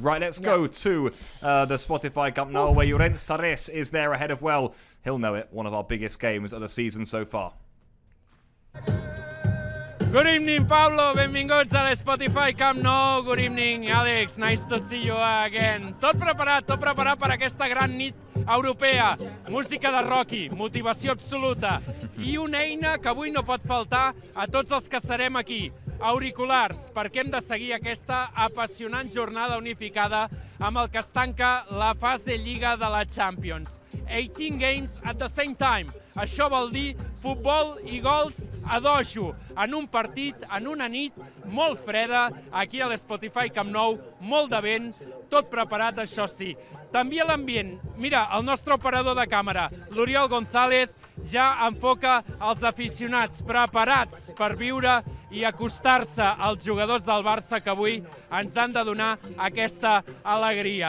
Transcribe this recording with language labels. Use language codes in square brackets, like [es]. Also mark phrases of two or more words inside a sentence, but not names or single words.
[en] Right, let's go to the Spotify Camp Nou, where Llorenç Sarés is there ahead of, well, he'll know it, one of our biggest games of the season so far. Good evening, Pablo. [ca] Benvinguts a l'Spotify Camp Nou. [en] Good evening, Alex. Nice to see you again. [ca] Tot preparat per aquesta gran nit europea. Música de Rocky, motivació absoluta i una eina que avui no pot faltar a tots els que serem aquí. Auriculars, perquè hem de seguir aquesta apassionant jornada unificada amb el que es tanca la fase Lliga de la Champions. [en] 18 games at the same time. [ca] Això vol dir futbol i gols a dojo, en un partit, en una nit molt freda, aquí a l'Spotify Camp Nou, molt de vent, tot preparat, això sí. També l'ambient. Mira, el nostre operador de càmera, l'Oriol González, ja enfoca els aficionats preparats per viure i acostar-se als jugadors del Barça que avui ens han de donar aquesta alegria.